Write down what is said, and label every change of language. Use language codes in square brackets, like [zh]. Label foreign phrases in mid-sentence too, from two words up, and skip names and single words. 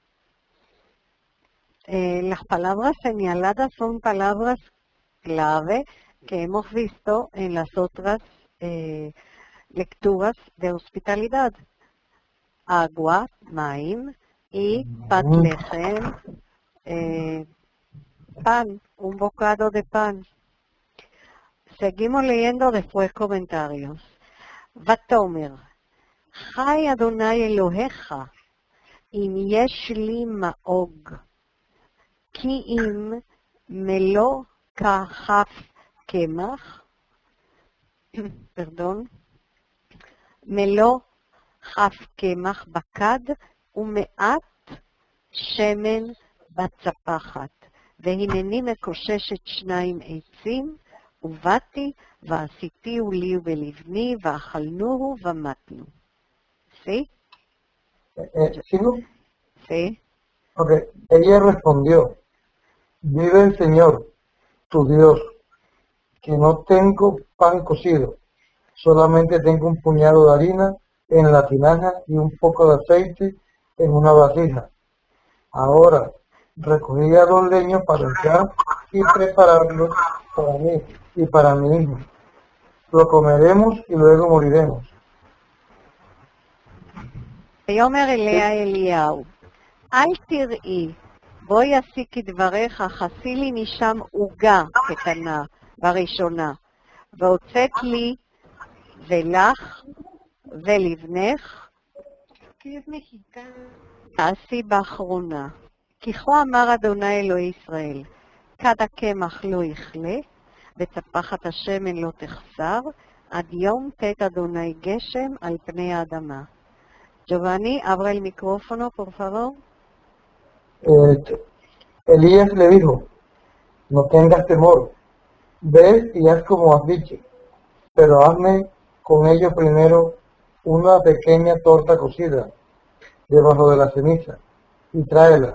[es] Las palabras señaladas son palabras clave que hemos visto en las otras lecturas de hospitalidad. Agua, maim, y [he] פת לחם, [es] pan, un bocado de pan. Seguimos leyendo después comentarios. [he] ותאמר, חי אדוני אלוהיך, אם יש לי מאוג, כי אם מלוא כף קמח, מלוא כף קמח בכד ומעט שמן בצפחת, והנני מקוששת 2 עצים, ובאתי ועשיתיהו לי ולבני, ואכלנוהו ומתנו. [es] ¿Sí? ¿Sigo? Sí. Ok, ella respondió, vive el Señor, tu Dios, que no tengo pan cocido, solamente tengo un puñado de harina en la tinaja y un poco de aceite en una vasija. Ahora, recogía 2 leños para echar y prepararlos para mí y para mi hijo. Lo comeremos y luego moriremos. [he] ויאמר אליה אליהו, אל תראי, בואי עשי כדבריך, חסי לי משם עוגה קטנה בראשונה, והוצאת לי ולך ולבנך, תעשי באחרונה. כי כה אמר אדוני אלוהי ישראל, כד הקמח לא יכלה, וצפחת השמן לא תחסר, עד יום תת אדוני גשם על פני האדמה. [es] Giovanni, abra el micrófono, por favor. Elías le dijo, no tengas temor, ve y haz como has dicho, pero hazme con ello primero una pequeña torta cocida debajo de la ceniza y tráela.